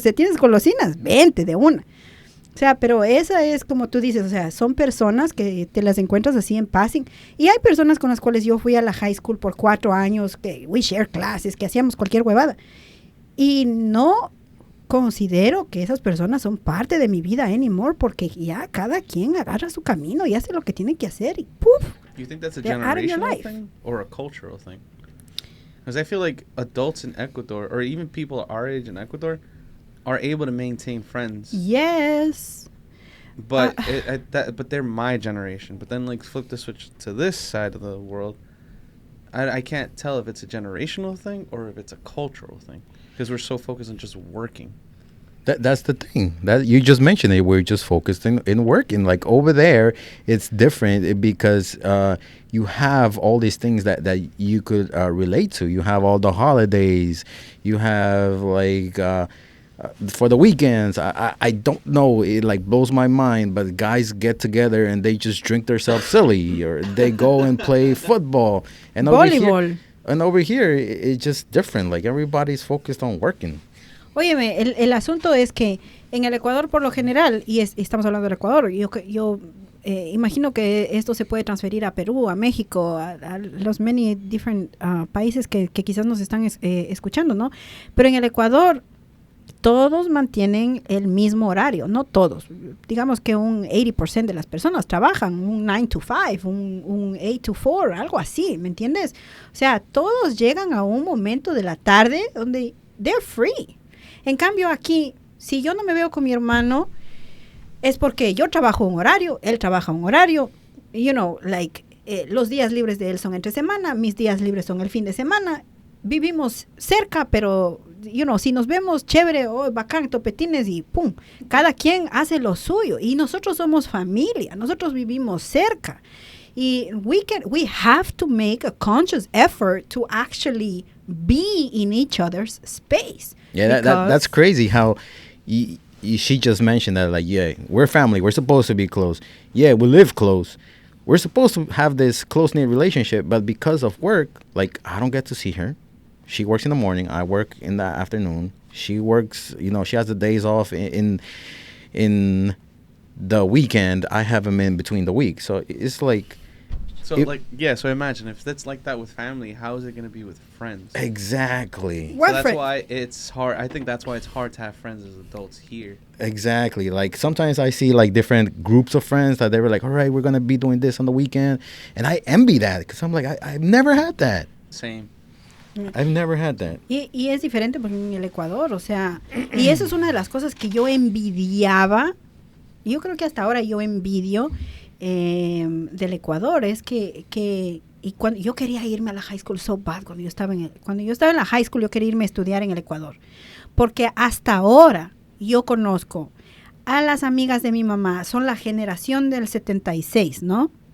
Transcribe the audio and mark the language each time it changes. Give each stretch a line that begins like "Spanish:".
Spanish: Si tienes golosinas, vente de una. O sea, pero esa es como tú dices, o sea, son personas que te las encuentras así en passing. Y hay personas con las cuales yo fui a la high school por 4 años, que
English: we share
Spanish: clases, que hacíamos cualquier huevada. Y no considero que esas personas son parte de mi vida anymore, porque ya cada quien agarra su camino y hace lo que tiene que hacer y ¡puf!
English: You think that's a generational thing or a cultural thing? Because I feel like adults in Ecuador, or even people our age in Ecuador, are able to maintain friends. Yes. But but they're my generation. But then, like, flip the switch to this side of the world, I can't tell if it's a generational thing or if it's a cultural thing. Because we're so focused on just working. That's the thing that you just mentioned it. We're just focused in working. Like over there, it's different because you have all these things that you could relate to. You have all the holidays. You have like for the weekends. I don't know. It like blows my mind. But guys get together and they just drink themselves silly, or they go and play football. And volleyball. Over here, it's just different. Like everybody's focused on working.
Spanish: Óyeme, el asunto es que en el Ecuador por lo general, y estamos hablando del Ecuador, yo imagino que esto se puede transferir a Perú, a México, a los
English: many different
Spanish: países que quizás nos están escuchando, ¿no? Pero en el Ecuador todos mantienen el mismo horario, no todos. Digamos que un 80% de las personas trabajan un 9 to 5, un 8 to 4, algo así, ¿me entiendes? O sea, todos llegan a un momento de la tarde donde
English: they're free.
Spanish: En cambio aquí, si yo no me veo con mi hermano, es porque yo trabajo un horario, él trabaja un horario,
English: you know, like,
Spanish: los días libres de él son entre semana, mis días libres son el fin de semana, vivimos cerca, pero,
English: you know,
Spanish: si nos vemos, chévere, oh, bacán, topetines y pum, cada quien hace lo suyo, y nosotros somos familia, nosotros vivimos cerca, y
English: we have to make a conscious effort to actually be in each other's space. Yeah, that's crazy how she just mentioned that, like, yeah, we're family. We're supposed to be close. Yeah, we live close. We're supposed to have this close-knit relationship, but because of work, like, I don't get to see her. She works in the morning. I work in the afternoon. She works, you know, she has the days off in the weekend. I have them in between the week. So it's like... So imagine if that's like that with family, how is it going to be with friends? Exactly. So that's why it's hard. I think that's why it's hard to have friends as adults here. Exactly. Like sometimes I see like different groups of friends that they were like, all right, we're going to be doing this on the weekend. And I envy that because I'm like, I've never had that. Same. I've never had that.
Spanish: Y es diferente porque en el Ecuador, o sea, y eso es una de las cosas que yo envidiaba. Yo creo que hasta ahora yo envidio del Ecuador, es que y cuando yo quería irme a la high school
English: so bad,
Spanish: cuando yo estaba en la high school yo quería irme a estudiar en el Ecuador, porque hasta ahora yo conozco a las amigas de mi mamá, son la generación del 76, ¿no?